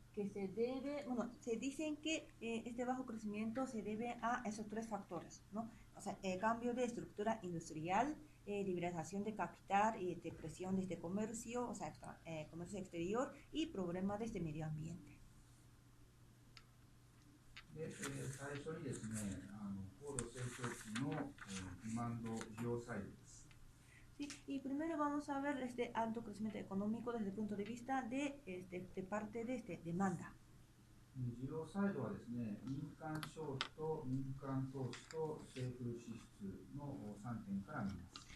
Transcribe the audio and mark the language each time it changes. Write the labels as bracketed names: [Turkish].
[Spanish] Que se debe, bueno, se dicen que este bajo crecimiento se debe a esos tres factores, ¿no? O sea, cambio de estructura industrial, liberalización de capital y depresión de este comercio, o sea, comercio exterior y problemas de este medio ambiente. [Japanese] で、最初にですね、高度成長期の、ディマンド需要サイドです。 [Spanish] Sí, y primero vamos a ver este alto crecimiento económico desde el punto de vista de parte de demanda. [Japanese] 需要サイドはですね、民間消費と民間投資と政府支出の3点から見ます。